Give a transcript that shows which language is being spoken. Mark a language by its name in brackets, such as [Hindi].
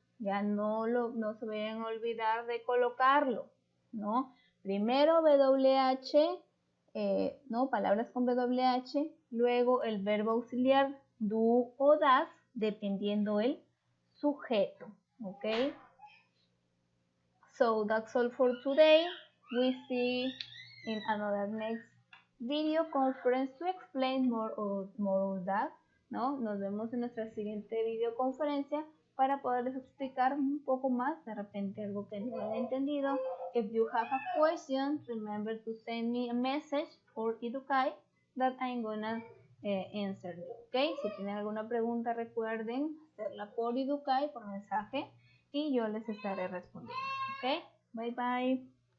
[Spanish] Ya no se vayan a olvidar de colocarlo, ¿no? Primero WH, ¿no? Palabras con WH, luego el verbo auxiliar do o das, dependiendo el sujeto, ¿ok? [English] So that's all for today. We see in another next video conference to explain more of that, ¿no? [Spanish] Nos vemos en nuestra siguiente videoconferencia para poderles explicar un poco más, de repente algo que no han entendido. [English] If you have a question, remember to send me a message for Educai that I'm gonna answer you, ¿ok? [Spanish] Si tienen alguna pregunta, recuerden hacerla por Educai, por mensaje, y yo les estaré respondiendo, ¿ok? [English] Bye bye.